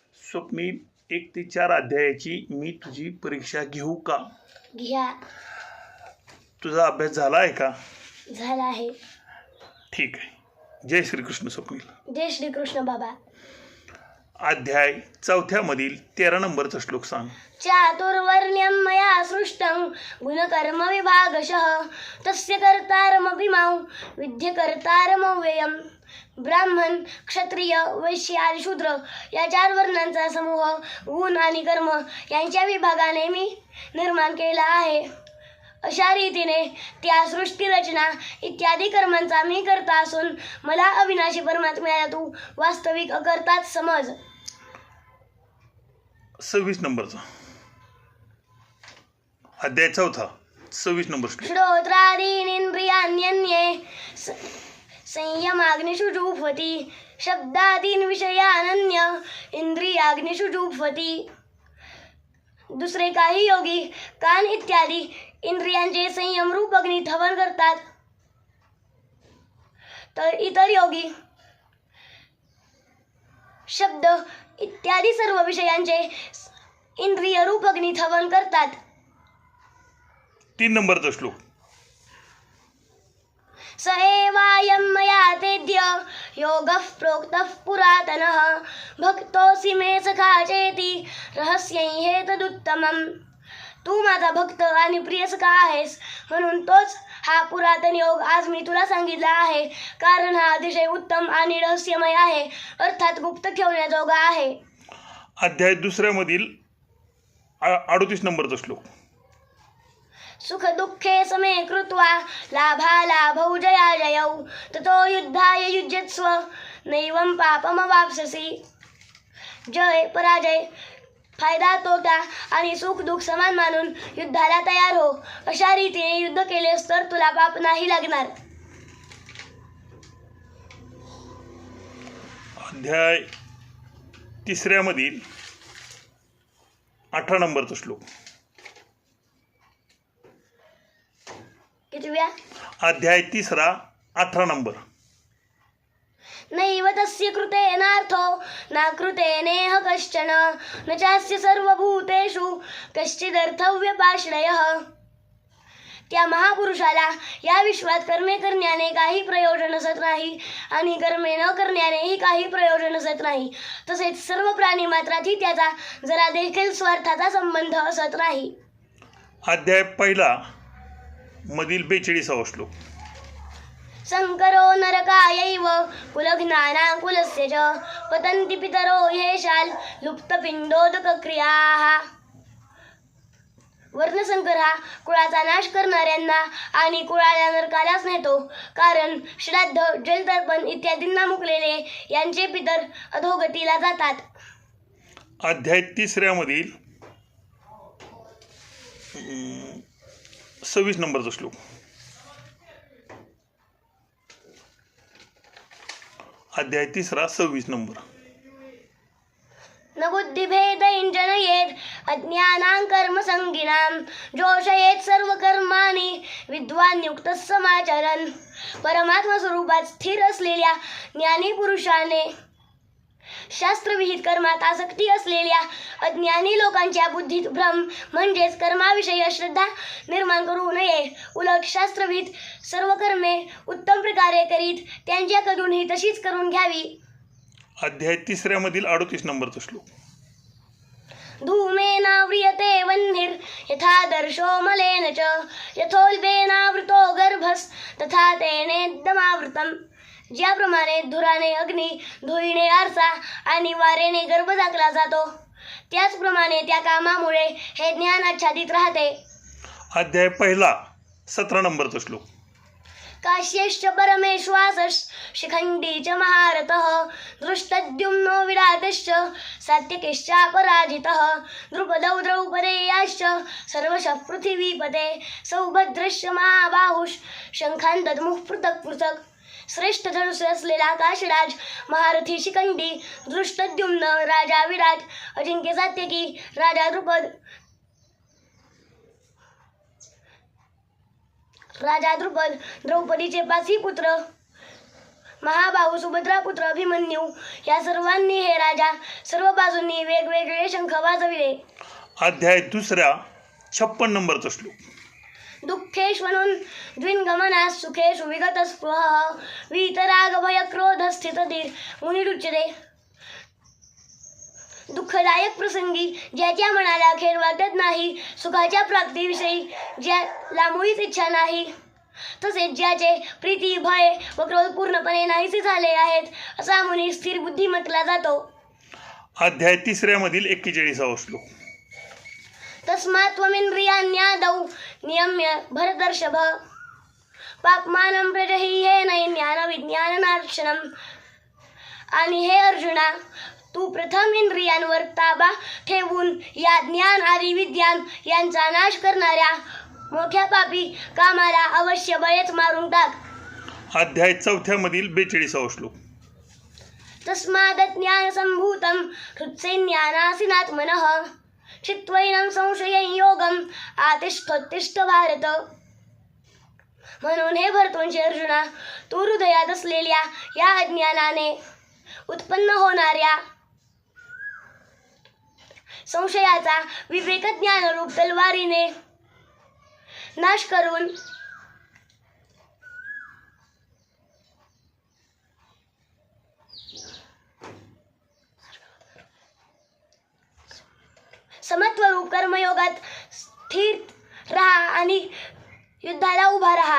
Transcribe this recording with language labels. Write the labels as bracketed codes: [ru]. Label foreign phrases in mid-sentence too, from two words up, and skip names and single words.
[mr] स्वप्नील 1 ते 4 अध्यायाची मी तुझी परीक्षा घेऊ का? घ्या. तुझा अभ्यास झाला आहे का? झाला आहे. ठीक आहे. जय श्रीकृष्ण स्वप्नील. जय श्रीकृष्ण बाबा. अध्याय 4 मधील 13 नंबरचा श्लोक सांग. [sa] चातुर्वर्ण्यं मया सृष्टं गुणकर्म विभागशः तस्य कर्तारमभिमां विद्य कर्तारमव्ययम्. [mr] ब्राह्मण, क्षत्रिय, वैश्य आणि शूद्र या 4 वर्णांचा समूह गुण आणि कर्म यांच्या विभागाने मी निर्माण केला आहे. अशा रीतीने त्या सृष्टी रचना इत्यादी कर्मांचा मी करता असून मला अविनाशी परमात्म्याला तू वास्तविक अकर्ताच समज. 26 नंबरचा अध्याय 4 26 नंबर श्लोक. [sa] श्रोत्रादीनिंद्रियाण्यन्ये संयमाग्निषु जुह्वति शब्दादीन विषयानन्य इंद्रियाग्निषु जुह्वति. [mr] दुसरे काही योगी कान इत्यादी इंद्रियांचे संयम रूप अग्नीत हवन करतात, तर इतर योगी शब्द इत्यादी सर्व विषयांचे इंद्रिय रूप अग्नीत हवन करतात. 3 नंबरचा श्लोक. [sa] स एवायं मया तेद्य योगः प्रोक्तः पुरातनः भक्तोऽसि मे सखा चेति रहस्यं हेतदुत्तमम्. [mr] तू माझा भक्त आणि प्रिय सखा आहेस म्हणून तोच हा पुरातन योग आज मी तुला सांगितला आहे, कारण हा अतिशय उत्तम आणि रहस्यमय आहे, अर्थात गुप्त ठेवण्याजोगा आहे. अध्याय 2 मधील 38 नंबरचा श्लोक. [sa] सुख दुःखे समे कृत्वा लाभालाभौ जयाजयौ ततो युद्धाय युज्यस्व नैवं पापमवाप्स्यसि. [mr] जय पराजय, फायदा तोटा आणि सुख दुःख समान मानून युद्धाला तयार हो. अशा रीतीने युद्ध केलेस तर तुला पाप नाही लागणार. अध्याय 3 मधील 18 नंबरचा श्लोक. कितव्या? अध्याय 3 18 नंबर. [sa] नैव तस्य कृतेनार्थो न कृतेनेह कश्चन न चास्य सर्वभूतेषु कश्चिदर्थव्यपाश्रयः. [mr] त्या महापुरुषाला या विश्वात कर्मे करण्याने काही प्रयोजन असत नाही आणि कर्मे न करण्यानेही काही प्रयोजन असत नाही. तसेच सर्व प्राणी मात्रातही त्याचा जरा देखील स्वार्थाचा संबंध असत नाही. अध्याय 1 मधील 42 श्लोक. [sa] संकरो नरकायैव कुलघ्नानाकुलस्य च पतन्ति पितरो ह्येषाल् लुप्तपिंडोदकक्रियाः. [mr] वर्णसंकर हा कुळाचा नाश करणाऱ्यांना आणि कुळाला नरकालाच नेतो, कारण श्राद्ध, जलतर्पण इत्यादींना मुकलेले यांचे पितर अधोगतीला जातात. अध्याय 3 मधील 26 नंबरचा श्लोक. अध्याय 3 26 नंबर. [sa] न बुद्धिभेदैः जनयेत् अज्ञानां कर्मसंगिनां जोषयेत् सर्वकर्माणि विद्वान् युक्तः समाचरन्. [mr] परमात्मा स्वरूपात स्थिर असलेल्या ज्ञानी पुरुषाने शास्त्रविहित कर्मात आसक्ती असलेल्या अज्ञानी लोकांच्या बुद्धीत भ्रम म्हणजेच कर्माविषयी अश्रद्धा निर्माण करू नये. उलट शास्त्रविहित सर्व कर्मे उत्तम प्रकारे करीत त्यांच्याकडूनही तशीच करून घ्यावी. अध्याय 3 मधील 38 नंबरचा श्लोक. [sa] धूमेनाव्रियते वह्निर् यथा दर्शो मलेन च यथोल्बेनावृतो गर्भस् तथा तेनेदमावृतम्. [mr] ज्याप्रमाणे धुराने अग्नी, धुळीने आरसा आणि वारेने गर्भ झाकला जातो, त्याचप्रमाणे त्या कामामुळे हे ज्ञान आच्छादित राहते. अध्याय 1 17 नंबरचा श्लोक. [sa] काश्यश्च परमेश्वासश्च शिखण्डी च महारथः दृष्टद्युम्नो विराटश्च सात्यकिश्चापराजितः द्रुपदौ द्रौपदेयाश्च सर्वशः पृथिवीपते सौभद्रश्च महाबाहुश्च शंखान् दद्मुः पृथक् पृथक्. [mr] श्रेष्ठ धनुष्य असलेला काशराज, महारथी शिखंडी, दृष्टद्युम्न राजा विराट, अजिंक्य सात्यकी राजा द्रुपद, द्रौपदीचे 5 पुत्र, महाबाहू सुभद्रापुत्र अभिमन्यू या सर्वांनी हे राजा सर्व बाजूंनी वेगवेगळे शंख वाजविले. अध्याय दुसरा 56 नंबरचा श्लोक. [sa] दुःखेष्वनुन द्विन्गमनात् सुखेषु विगतस्पृहः वीतरागभयक्रोधस्थितधीर मुनिरुच्यते. [mr] दुःखदायक प्रसंगी ज्याच्या मनाला खेद वाटत नाही, सुखाच्या प्राप्तीविषयी ज्याला मुळीच इच्छा नाही, तसेच ज्याचे प्रीती भय व क्रोध पूर्णपणे नाहीसे झाले आहेत, असा मुनी स्थिर बुद्धी म्हटला जातो. अध्याय तिसऱ्यामधील 41वा श्लोक. [sa] तस्मात् त्वमिन्द्रियाण्यादौ नियम्य भरतर्षभ पाप्मानं प्रजहीयेन ज्ञानविज्ञाननार्षणम्. [mr] आणि हे अर्जुना, तू प्रथम इंद्रियांवर ताबा ठेवून या ज्ञान आदी विज्ञान यांचा नाश करणाऱ्या मोठ्या पापी कामाला अवश्य बळेच मारून टाक. अध्याय चौथ्यामधील 42वा श्लोक. [sa] तस्माद् ज्ञानसम्भूतं हृत्सैन्यानासीनात्मनः चित्वैनं संशयं योगं आतिष्ठोत्तिष्ठ भारत. [mr] म्हणून हे भरतवंशी अर्जुना, तू हृदयात असलेल्या या अज्ञानाने उत्पन्न होणाऱ्या संशयाचा विवेक ज्ञानरूप तलवारीने नाश करून समत्वरूप कर्मयोगात स्थिर राहा आणि युद्धाला उभा राहा.